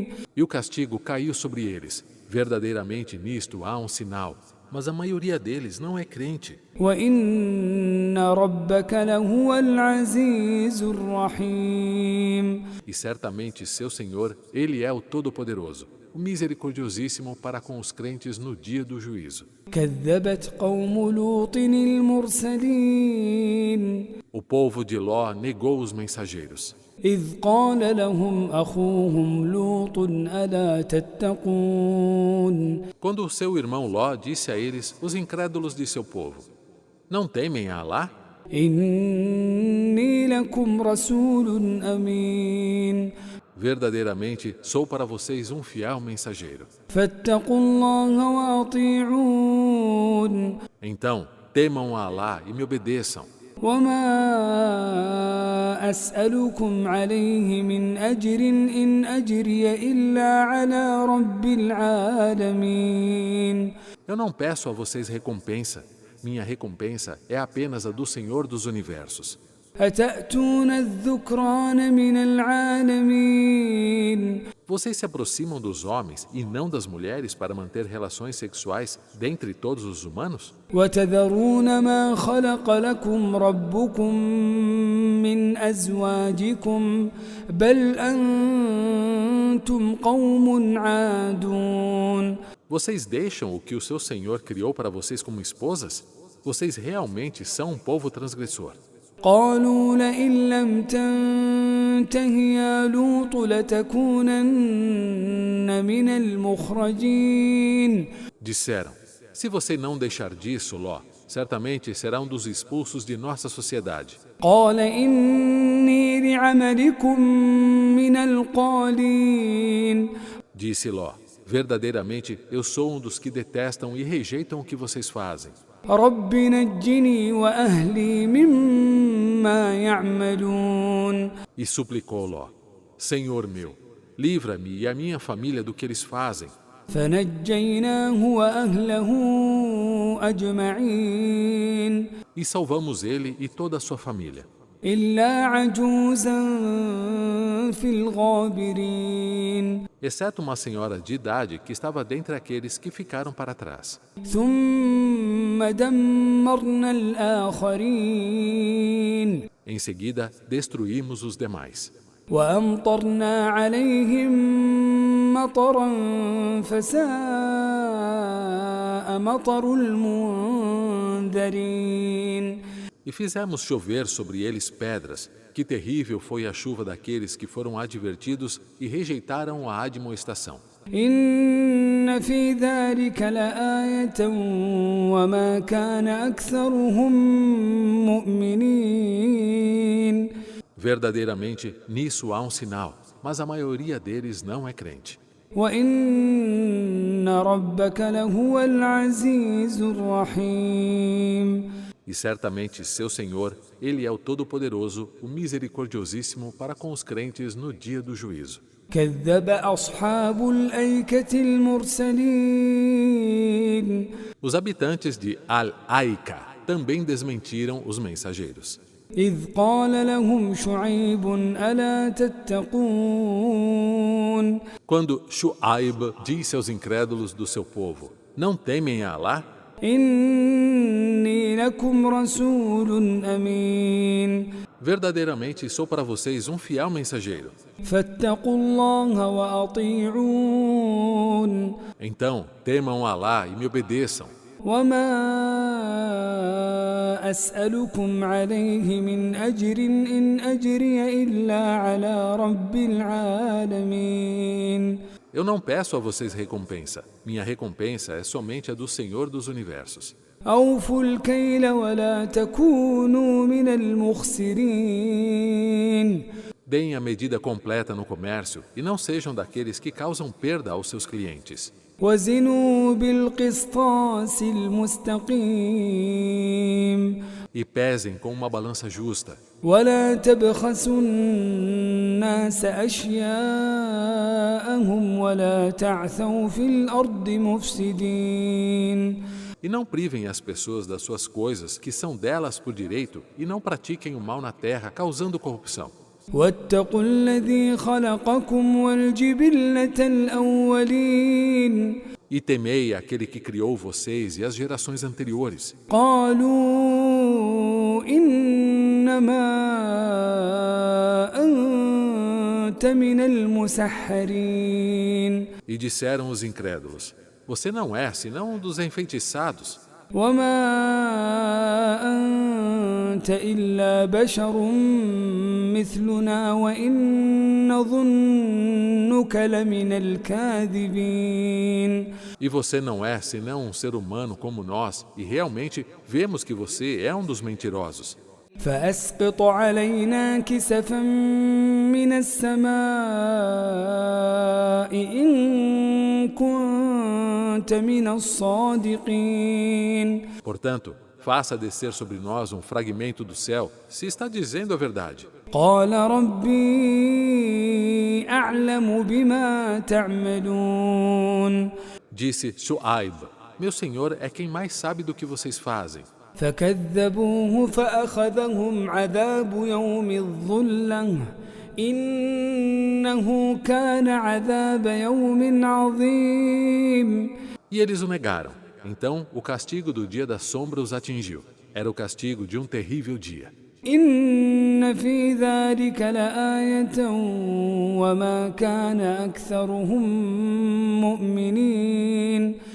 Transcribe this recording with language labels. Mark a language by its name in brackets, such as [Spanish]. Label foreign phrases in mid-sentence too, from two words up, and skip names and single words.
[Portuguese] E o castigo caiu sobre eles. Verdadeiramente nisto há um sinal, mas a maioria deles não é crente. [Arabic] وإن ربك لهو العزيز الرحيم [Portuguese] E certamente seu Senhor, Ele é o Todo-Poderoso, o Misericordiosíssimo para com os crentes no dia do juízo. [Arabic] كذبت قوم لوط المرسلين [Portuguese] O povo de Ló negou os mensageiros. [Arabic] إذ قال لهم أخوهم لوط ألا تتقون [Portuguese] Quando o seu irmão Ló disse a eles, os incrédulos de seu povo: não temem a Alá? [Arabic] إني لكم رسول أمين [Portuguese] Verdadeiramente sou para vocês um fiel mensageiro. [Arabic] فاتقوا الله وأطيعون [Portuguese] Então, temam a Alá e me obedeçam. [Arabic] وما أسألكم عليه من أجر إن أجري إلا على رب العالمين [Portuguese] Eu não peço a vocês recompensa. Minha recompensa é apenas a do Senhor dos Universos. [Arabic] أتأتون الذكران من العالمين [Portuguese] Vocês se aproximam dos homens e não das mulheres para manter relações sexuais dentre todos os humanos? [Arabic] وتذرون ما خلق لكم ربكم من أزواجكم بل أنتم قوم عادون [Portuguese] Vocês deixam o que o seu Senhor criou para vocês como esposas? Vocês realmente são um povo transgressor. [Arabic] قالوا لئن لم تنته يا لوط لتكونن من المخرجين. [Portuguese] Disseram: se você não deixar disso, Ló, certamente será um dos expulsos de nossa sociedade. [Arabic] قال إني لعملكم من القالين. [Portuguese] Disse Ló: verdadeiramente eu sou um dos que detestam e rejeitam o que vocês fazem. [Arabic] رب نجني وأهلي مما يعملون. [Portuguese] E suplicou Ló: Senhor meu, livra-me e a minha família do que eles fazem. [Arabic] فنجيناه وأهله أجمعين [Portuguese] E salvamos ele e toda a sua família, [Arabic] إلا عجوزا في الغابرين. [Portuguese] exceto uma senhora de idade que estava dentre aqueles que ficaram para trás. [Arabic] ثم دمرنا الآخرين [Portuguese] Em seguida, destruímos os demais. [Arabic] وأمطرنا عليهم مطرا فساء مطر المنذرين. [Portuguese] E fizemos chover sobre eles pedras. Que terrível foi a chuva daqueles que foram advertidos e rejeitaram a admoestação. [Arabic] إن في ذلك لآية وما كان أكثرهم مؤمنين. [Portuguese] Verdadeiramente, nisso há um sinal, mas a maioria deles não é crente. [Arabic] وإن ربك لهو العزيز الرحيم. [Portuguese] E certamente seu Senhor, Ele é o Todo-Poderoso, o Misericordiosíssimo para com os crentes no dia do juízo. [Arabic] كذب أصحاب الأيكة المرسلين. [Portuguese] Os habitantes de Al-Aika também desmentiram os mensageiros. [Arabic] إذ قال لهم شعيب ألا تتقون. [Portuguese] Quando Shu'aib disse aos incrédulos do seu povo: Não temem a Alá? [Arabic] إني لكم رسول أمين. [Portuguese] Verdadeiramente sou para vocês um fiel mensageiro. [Arabic] فاتقوا الله وأطيعون. [Portuguese] Então, temam Alá e me obedeçam. [Arabic] وما أسألكم عليه من أجر إن أجري إلا على رب العالمين. [Portuguese] Eu não peço a vocês recompensa. Minha recompensa é somente a do Senhor dos Universos. [Arabic] أوفوا الكيل ولا تكونوا من المخسرين. [Portuguese] Deem a medida completa no comércio e não sejam daqueles que causam perda aos seus clientes. [Arabic] وزنوا بالقسطاس المستقيم. [Portuguese] E pesem com uma balança justa. [Arabic] ولا تبخسوا الناس أشياءهم ولا تعثوا في الأرض مفسدين. [Portuguese] E não privem as pessoas das suas coisas que são delas por direito e não pratiquem o mal na terra, causando corrupção. [Arabic] واتقوا الذي خلقكم والجبلة الأولين. [Portuguese] E temei aquele que criou vocês e as gerações anteriores. [Arabic] قالوا إنما أنت من المسحرين. [Portuguese] E disseram os incrédulos: Você não é senão um dos enfeitiçados. [Arabic] وما أنت إلا بشر مثلنا وإن نظنك لمن الكاذبين. [Portuguese] E você não é senão um ser humano como nós, e realmente vemos que você é um dos mentirosos. [Arabic] فأسقط علينا كسفا من السماء إن كنت من الصادقين. [Portuguese] Portanto, faça descer sobre nós um fragmento do céu, se está dizendo a verdade. [Arabic] قال ربي أعلم بما تعملون. [Portuguese] Disse Shu'aib: Meu Senhor é quem mais sabe do que vocês fazem. [Arabic] فكذبوه فأخذهم عذاب يوم الظلة إنه كان عذاب يوم عظيم. [Portuguese] E eles o negaram. Então, o castigo do dia da sombra os atingiu. Era o castigo de um terrível dia. [Arabic] إن في ذلك لآية وما كان أكثرهم مؤمنين.